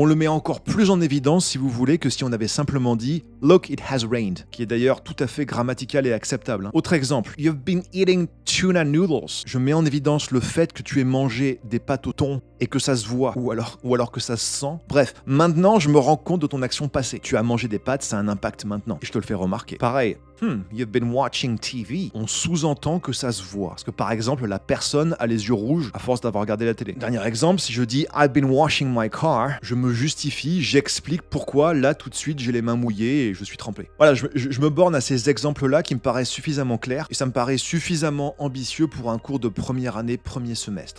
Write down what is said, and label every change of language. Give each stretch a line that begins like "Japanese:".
French: On le met encore plus en évidence si vous voulez que si on avait simplement dit «
English: Look, it has rained
French: », qui est d'ailleurs tout à fait grammatical et acceptable. Autre exemple, «
English: You've been eating tuna noodles
French: ». Je mets en évidence le fait que tu aies mangé des pâtes au thon et que ça se voit, ou alors que ça se sent. Bref, maintenant je me rends compte de ton action passée. Tu as mangé des pâtes, ça a un impact maintenant. Et je te le fais remarquer. Pareil,
English: you've been watching TV.
French: On sous-entend que ça se voit. Parce que par exemple, la personne a les yeux rouges à force d'avoir regardé la télé. Dernier exemple, si je dis
English: I've been washing my car,
French: je me justifie, j'explique pourquoi là tout de suite j'ai les mains mouillées et je suis trempé. Voilà, je me borne à ces exemples-là qui me paraissent suffisamment clairs et ça me paraît suffisamment ambitieux pour un cours de première année, premier semestre.